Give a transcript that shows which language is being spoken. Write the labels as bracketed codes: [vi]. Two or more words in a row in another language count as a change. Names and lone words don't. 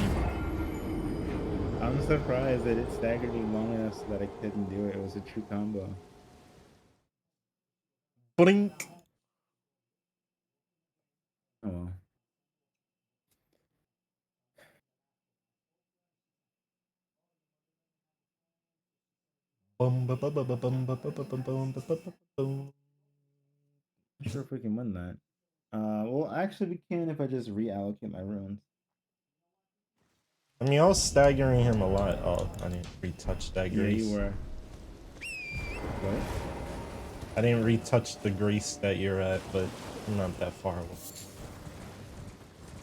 [en] I'm surprised that it staggered me long enough so that I couldn't do it. It was a true combo. Blink. Oh well. Bum, ba, ba, ba, ba, bum, ba, ba, ba, bum, bum, ba, ba, ba, bum. Not sure if we can win that. Well, actually, we can if I just reallocate my runes. I mean, I was staggering him a lot. Oh, I didn't retouch that Yeah, grease. you were. What? I didn't retouch the grease that you're at, but I'm not that far away.